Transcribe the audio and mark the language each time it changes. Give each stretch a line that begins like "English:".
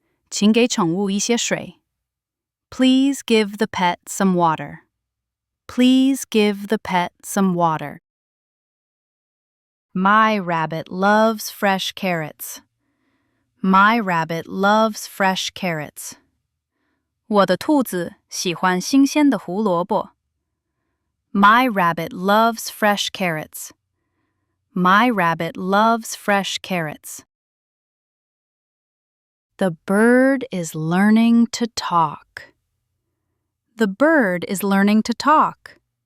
Chinese: 请给宠物一些水。
English: Please give the pet some water. Please give the pet some water. My rabbit loves fresh carrots. My rabbit loves fresh carrots.
Chinese: 我的兔子喜欢新鲜的胡萝卜。
English: My rabbit loves fresh carrots. My rabbit loves fresh carrots. The bird is learning to talk. The bird is learning to talk.